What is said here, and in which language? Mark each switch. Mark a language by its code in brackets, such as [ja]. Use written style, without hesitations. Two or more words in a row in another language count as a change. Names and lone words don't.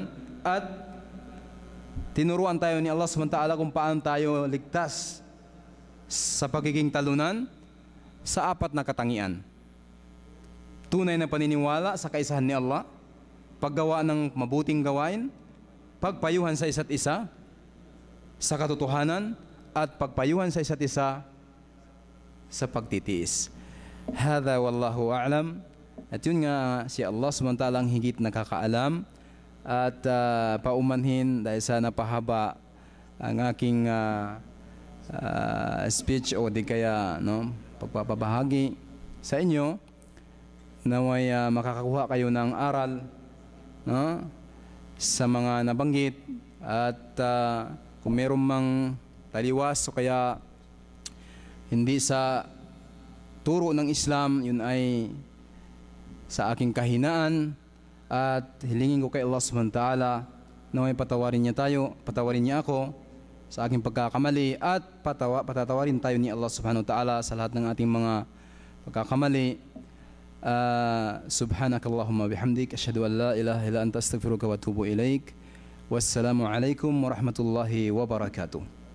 [tl] At tinuruan tayo ni Allah SWT kung paano tayo ligtas sa pagiging talunan sa apat na katangian. Tunay na paniniwala sa kaisahan ni Allah, paggawa ng mabuting gawain, pagpayuhan sa isa't isa sa katotohanan, at pagpayuhan sa isa't isa sa pagtitiis. [ar] هذا والله أعلم. [tl] At yun nga, si Allah SWT ang higit nakakaalam. At paumanhin dahil sa napahaba ang aking speech o di kaya, no, pagpapabahagi sa inyo, naway makakakuha kayo ng aral, no, sa mga nabanggit. At kung meron mang taliwas o kaya hindi sa turo ng Islam, yun ay sa aking kahinaan, at hilingin ko kay Allah [ar] سبحانه وتعالى [tl] na may patawarin niya ako sa aking pagkakamali, at patatawarin tayo ni Allah [ar] سبحانه وتعالى [tl] sa lahat ng ating mga pagkakamali. [ar] سبحانك اللهم وبحمدك، أشهد أن لا إله إلا أنت، أستغفرك وأتوب إليك. والسلام عليكم ورحمة الله وبركاته.